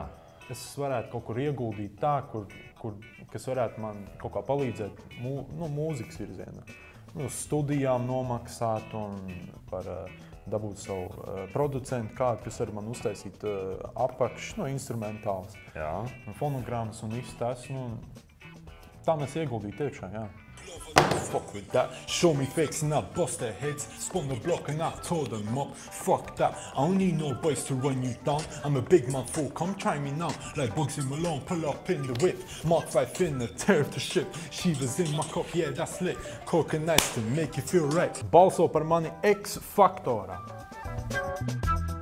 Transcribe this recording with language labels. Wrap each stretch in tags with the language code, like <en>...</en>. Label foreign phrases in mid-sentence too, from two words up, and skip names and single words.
<lv>Es varētu kaut kur ieguldīt tā, kas varētu man kaut kā palīdzēt mūzikas virzienā. Studijām nomaksāt un dabūt savu producentu kādu, kas var man uztaisīt apakš, instrumentāls. Jā. Fonogrammas un viss tas. Tā mēs ieguldīt iekšā, jā.</lv> <en>Fuck with that. Show me fakes and I bust their heads. Spun the block and I tore them up. Fuck that. I don't need no boys to run you down. I'm a big man fool. Come try me now. Like Bugsy Malone, pull up in the whip. Mark 5 finna tear the ship. Shivas in my cup, yeah, that's lit. Coke and ice to make you feel right.</en> <lv>Balso par mani X faktorā.</lv>